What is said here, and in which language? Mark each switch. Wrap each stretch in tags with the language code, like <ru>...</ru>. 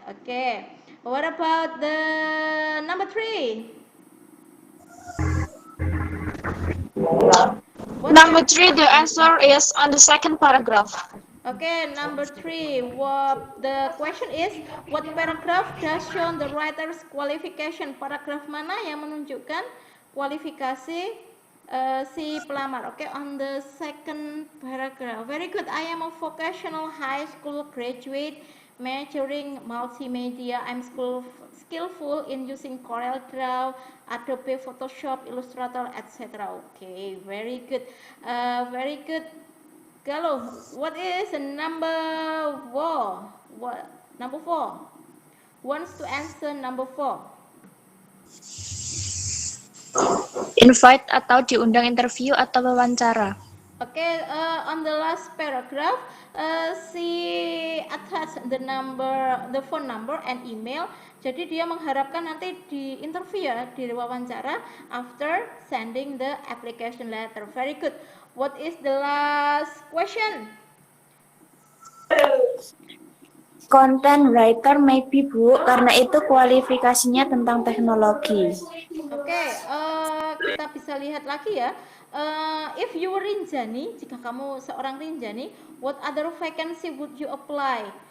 <en>Okay, what about the number 3? Number 3, the answer is on the second paragraph. Okay, number 3. The question is, what paragraph does show the writer's qualification?</en> <id>Paragraf mana yang menunjukkan kualifikasi si pelamar?</id> <en>Okay, on the second paragraph. Very good. I am a vocational high school graduate majoring multimedia. I'm skillful in using CorelDRAW, Adobe Photoshop, Illustrator, etc. Okay, very good. Very good. Galo, what is number 4? Number 4 wants to answer number 4.</en> <id>Invite atau diundang interview atau wawancara.</id> <en>Okay, on the last paragraph, she attach the phone number and email.</en> <id>Jadi dia mengharapkan nanti di interview ya, di wawancara</id> <en>after sending the application letter. Very good. What is the last question? Content writer maybe,</en> <id>Bu, karena itu kualifikasinya tentang teknologi. Oke, kita bisa lihat lagi ya.</id> <en>If you were Rinjani,</en> <id>jika kamu seorang Rinjani,</id> <en>what other vacancy would you apply?</en>